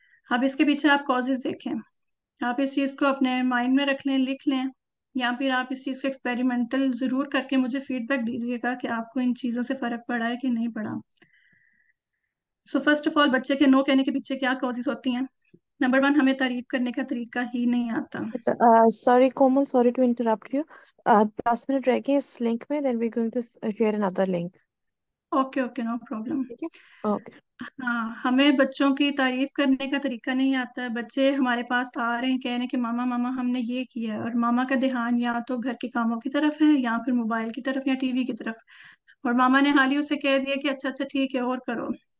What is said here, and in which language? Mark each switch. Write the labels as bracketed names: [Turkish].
[Hindi] अब इसके पीछे आप कॉजेज देखें, आप इस चीज को अपने माइंड में रख लें, लिख लें, या फिर आप इस चीज को एक्सपेरिमेंटल जरूर करके मुझे फीडबैक दीजिएगा कि आपको इन चीजों से फर्क पड़ा है कि नहीं पड़ा। [English] so first of all, [Hindi] बच्चे के नो कहने के पीछे क्या कॉजेज होती हैं? नंबर वन, हमें तारीफ करने का तरीका ही नहीं आता। [English] अच्छा, sorry Komal, sorry to interrupt you. [Hindi] 10 minute रह गए इस लिंक में, [English] then we're going to share another link. Okay okay, no problem. [Hindi] ठीक है। ओके। हाँ, हमें बच्चों की तारीफ करने का तरीका नहीं आता है। बच्चे हमारे पास आ रहे हैं, कह रहे हैं कि मामा मामा हमने ये किया है, और मामा का ध्यान या तो घर के कामों की तरफ है या फिर मोबाइल की तरफ या टीवी की तरफ, और मामा ने हाल ही उसे कह दिया कि अच्छा अच्छा ठीक है और करो।